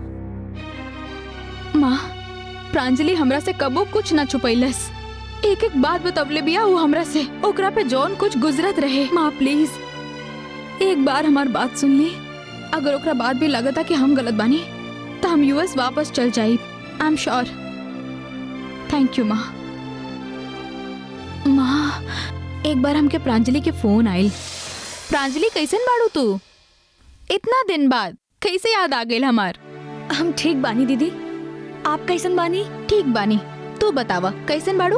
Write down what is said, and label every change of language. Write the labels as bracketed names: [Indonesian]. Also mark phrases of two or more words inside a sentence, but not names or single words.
[Bhojpuri] माँ प्रांजलि हमरा से कबो कुछ ना छुपैलस, एक एक बात बतवले बिया वो हमरा से, ओकरा पे जौन कुछ गुजरत रहे। माँ प्लीज एक बार हमार बात सुन ली। अगर ओकरा बात भी लगता कि हम गलत बानी तो हम यूएस वापस चल जाइब, [English] I am sure. thank you [Bhojpuri] माँ। माँ एक बार हमके प्रांजलि के फोन आयल। प्रांजलि कैसन बाड़ू तू? इतना दिन बाद कैसे याद आ गई हमार? हम ठीक बानी दीदी, आप कैसन बानी? ठीक बानी, तू बतावा कैसन बाड़ू?